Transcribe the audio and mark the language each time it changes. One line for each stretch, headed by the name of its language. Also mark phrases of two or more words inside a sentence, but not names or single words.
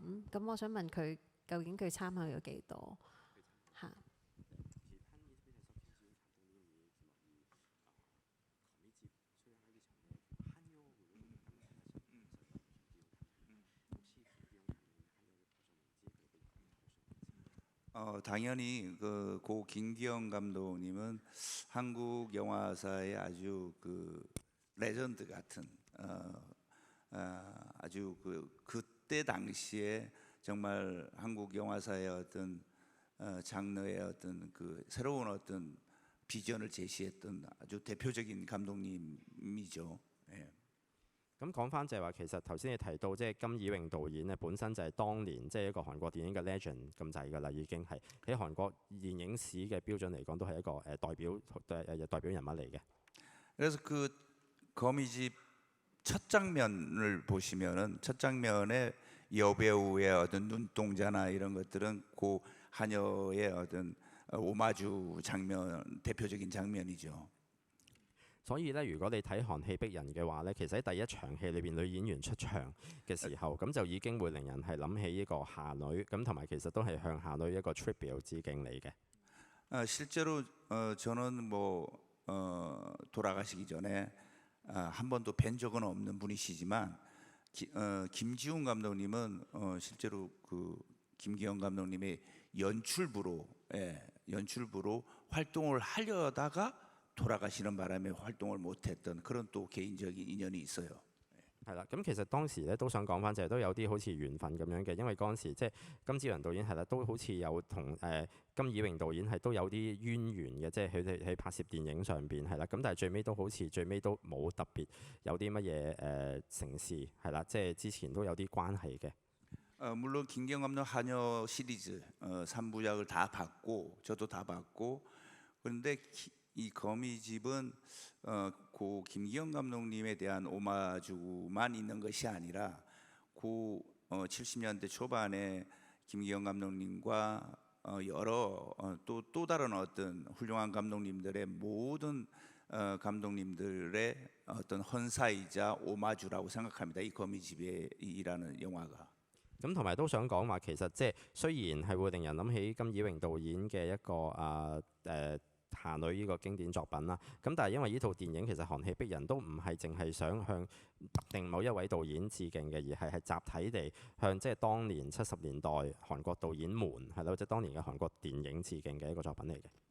Cantonese: 咁我想問佢究竟佢參考咗幾多嚇？
Korean: 당연히 고 김기영 감독님은 한국 영화사의 아주 그 레전드 같은 아주 그때 당시에 정말 한국 영화사의 어떤 장르의 어떤 그 새로운 어떤 비전을 제시했던 아주 대표적인 감독님이죠. 예.
Cantonese: 咁講翻就係話，其實頭先你提到即係金以榮導演咧，本身就係當年即係一個韓國電影嘅 legend 咁滯㗎啦，已經係喺韓國電影史嘅標準嚟講，都係一個代表人物嚟嘅。
Korean: 그래서 그 거미집 첫 장면을 보시면은 첫 장면에 여배우의 어떤 눈동자나 이런 것들은 고 한여의 어떤 오마주 장면 대표적인 장면이죠.
Cantonese: 所以咧，如果你睇韓戲逼人嘅話咧，其實喺第一場戲裏邊女演員出場嘅時候，咁就已經會令人係諗起呢個夏女，咁同埋其實都係向夏女一個 tribute 致敬嚟嘅。
Korean: 실제로 저는 뭐 돌아가시기 전에 한 번도 뵌 적은 없는 분이시지만 김지훈 감독님은 실제로 그 김기영 감독님의 연출부로 활동을 하려다가 돌아가시는 바람에 활동을 못했던 그런 또 개인적인 인연이 있어요.
Cantonese: 係啦，咁其實當時咧都想講翻，就係都有啲好似緣分咁樣嘅，因為嗰陣時即係金志雲導演係啦，都好似有同金以榮導演係都有啲淵源嘅，即係佢哋喺拍攝電影上邊係啦，咁但係最尾都好似最尾都冇特別有啲乜嘢成事係啦，即係之前都有啲關係嘅。
Korean: 물론 김기영 감독 한여 시리즈 3부작을 다 봤고 저도 다 봤고 그런데 이 거미집은 고 김기영 감독님에 대한 오마주만 있는 것이 아니라 70년대 초반에 김기영 감독님과 여러 또 다른 어떤 훌륭한 감독님들의 모든 감독님들의 어떤 헌사이자 오마주라고 생각합니다. 이 거미집애이라는 영화가.
Cantonese: 咁同埋都想講話，其實即係雖然係會令人諗起金以榮導演嘅一個霞女呢個經典作品啦，咁但係因為呢套電影其實寒氣逼人都唔係淨係想向特定某一位導演致敬嘅，而係集體地向即係當年70年代韓國導演們係咯，即係當年嘅韓國電影致敬嘅一個作品嚟嘅。